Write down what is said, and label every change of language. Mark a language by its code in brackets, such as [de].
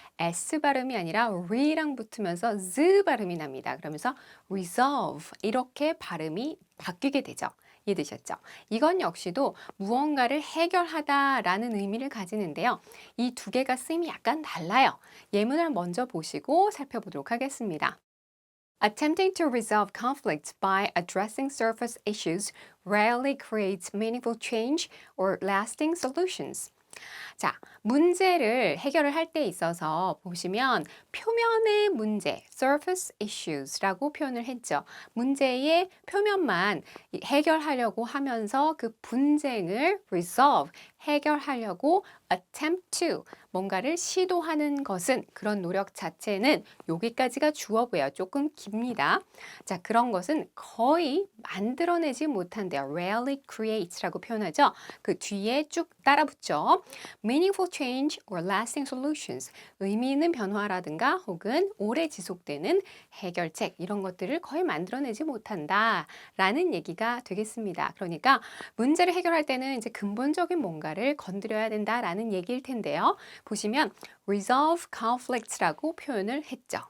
[ko] S 발음이 아니라 re랑 붙으면서 z 발음이 납니다. 그러면서 resolve 이렇게 발음이 바뀌게 되죠. 이해되셨죠? 이건 역시도 무언가를 해결하다라는 의미를 가지는데요. 이 두 개가 쓰임이 약간 달라요. 예문을 먼저 보시고 살펴보도록 하겠습니다. [en] Attempting to resolve conflicts by addressing surface issues rarely creates meaningful change or lasting solutions. [ko] 자, 문제를 해결을 할 때 있어서 보시면 표면의 문제, [en] surface issues [ko] 라고 표현을 했죠. 문제의 표면만 해결하려고 하면서 그 분쟁을 resolve, 해결하려고 [en] attempt to, [ko] 뭔가를 시도하는 것은 그런 노력 자체는 여기까지가 주어고요. 조금 깁니다. 자, 그런 것은 거의 만들어내지 못한대요. [en] rarely creates [ko] 라고 표현하죠. 그 뒤에 쭉 따라붙죠. [en] meaningful change or lasting solutions. [ko] 의미 있는 변화라든가 혹은 오래 지속되는 해결책 이런 것들을 거의 만들어내지 못한다 라는 얘기가 되겠습니다. 그러니까 문제를 해결할 때는 이제 근본적인 뭔가를 건드려야 된다라는 얘기일 텐데요. 보시면 [en] resolve conflicts [ko] 라고 표현을 했죠.